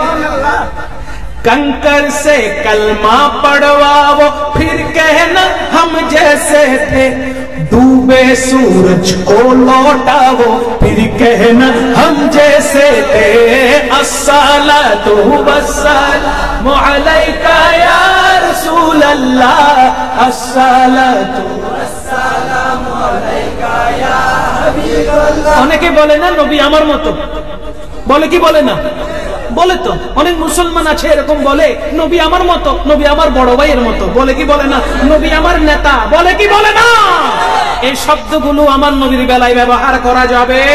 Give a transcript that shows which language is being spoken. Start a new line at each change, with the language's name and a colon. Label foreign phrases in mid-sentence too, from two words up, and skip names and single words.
Urdu: کنکر سے کلمہ پڑھواؤ پھر کہنا ہم جیسے تھے ڈوبے سورج کو لوٹاؤ پھر کہنا ہم جیسے تھے
Arabic: الصلاۃ والسلام علیکا یا رسول اللہ الصلاۃ والسلام علیکا یا حبیب اللہ
Bangla: অনেকে বলে না নবী আমার মতো বলে কি বলে না বলে তো অনেক মুসলমান আছে এরকম বলে নবী আমার মতো নবী আমার বড় ভাইয়ের মতো বলে কি বলে না নবী আমার নেতা বলে কি বলে না এই শব্দগুলো আমার নবীর বেলায় ব্যবহার করা যাবে